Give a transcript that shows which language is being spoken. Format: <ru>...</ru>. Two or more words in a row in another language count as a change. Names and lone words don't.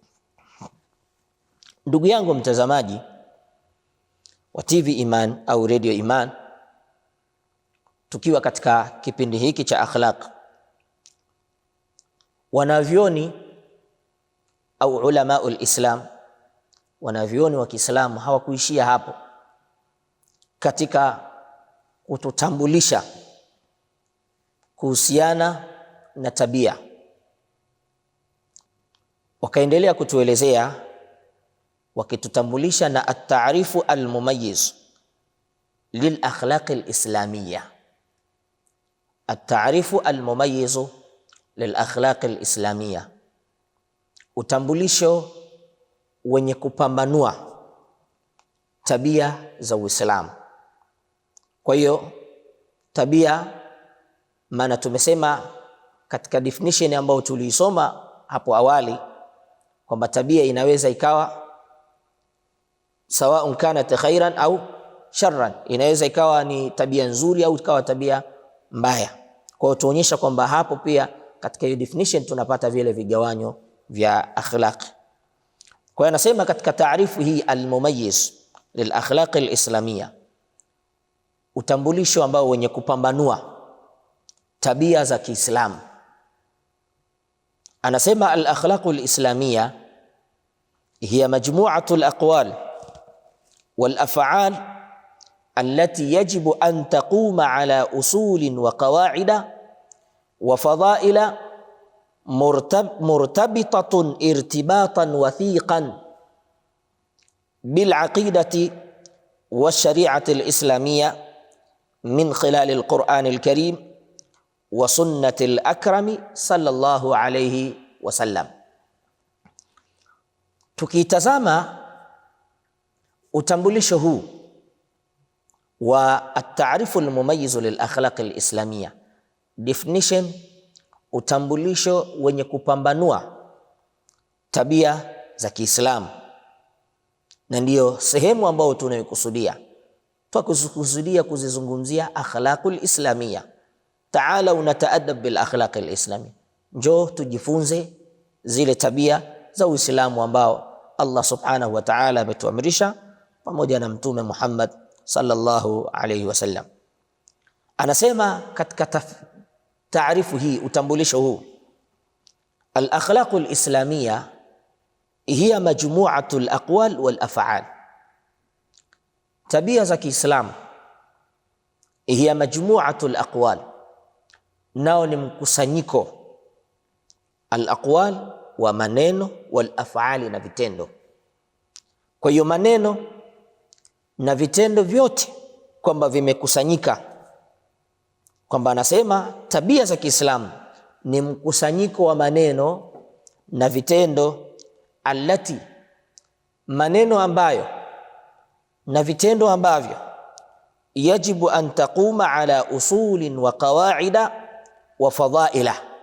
<sw>Ndugu yangu mtazamaji wa TV Iman au Radio Iman, tukiwa katika kipindi hiki cha akhlaq, wanavyoni au</sw> <ar>علماء الإسلام,</ar> <sw>wanavyoni wa Kiislamu hawakuishia hapo katika kututambulisha kuhusiana na tabia.</sw> <ar>Wakaendelea kutuelezea wakitutambulisha na التعريف المميز للأخلاق الإسلامية, التعريف المميز للأخلاق الإسلامية,</ar> <sw>utambulisho wenye kupambanua tabia za Uislamu. Kwa hiyo tabia, maana tumesema katika definition ambayo tuliisoma hapo awali kwamba tabia inaweza ikawa sawa</sw> <ar>كانت خيرا أو شرا,</ar> <sw>inaweza ikawa ni tabia nzuri au ikawa tabia mbaya. Kwa hiyo tuonyesha kwamba hapo pia katika hiyo definition tunapata vile vigawanyo vya akhlaq. Kwa hiyo anasema katika taarifu hii</sw> <ar>المميز للأخلاق الإسلامية,</ar> <sw>utambulisho ambao wenye kupambanua tabia za Kiislamu.</sw> <ar>Anasema الأخلاق الإسلامية هي مجموعة الأقوال والأفعال التي يجب أن تقوم على أصول وقواعد وفضائل مرتبطة ارتباطا وثيقا بالعقيدة والشريعة الإسلامية من خلال القرآن الكريم وسنة الأكرم صلى الله عليه وسلم.</ar> <sw>Tukitazama utambulisho huu wa</sw> <ar>التعريف المميز للأخلاق الإسلامية,</ar> <sw>definition, utambulisho wenye kupambanua tabia za Kiislamu, na ndiyo sehemu ambayo tunayokusudia. Tukusudia kuzizungumzia</sw> <ar>الأخلاق الإسلامية.</ar> <sw>Taala unataadab</sw> <ar>بالأخلاق الإسلامية,</ar> <sw>njoo tujifunze zile tabia za Uislamu ambao Allah</sw> <ar>سبحانه وتعالى</ar> <sw>ametuamrisha pamoja na Mtume Muhammad</sw> <ar>صلى الله عليه وسلم.</ar> <sw>Anasema katika taarifu hii, utambulisho huu,</sw> <ar>الأخلاق الإسلامية هي مجموعة الأقوال والأفعال,</ar> <sw>tabia za Kiislamu</sw> <ar>هي مجموعة الأقوال,</ar> <sw>nao ni mkusanyiko al-aqwal wa maneno,</sw> <ar>والأفعال</ar> <sw>na vitendo. Kwa hiyo maneno na vitendo vyote kwamba vimekusanyika, kwamba anasema tabia za Kiislamu ni mkusanyiko wa maneno na vitendo, allati, maneno ambayo na vitendo ambavyo</sw> <ar>يجب أن تقوم على أصول وقواعد وفضائل,</ar>